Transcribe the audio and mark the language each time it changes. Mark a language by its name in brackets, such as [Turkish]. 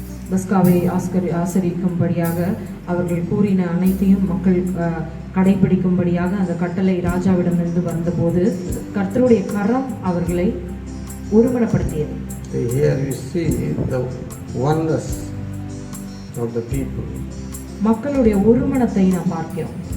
[Tamil] பஸ்காவை ஆசரிக்கும்படியாக அவர்கள் கூறின அனைத்தையும் மக்கள் கடைபிடிக்கும்படியாக அந்த கட்டளை ராஜாவிடமிருந்து வந்தபோது கர்த்தருடைய கரம் அவர்களை ஒருமனப்படுத்தியது. [English] Here you see the oneness of the people. [Tamil] மக்களுடைய ஒருமனத்தை நாம் பார்க்கிறோம்.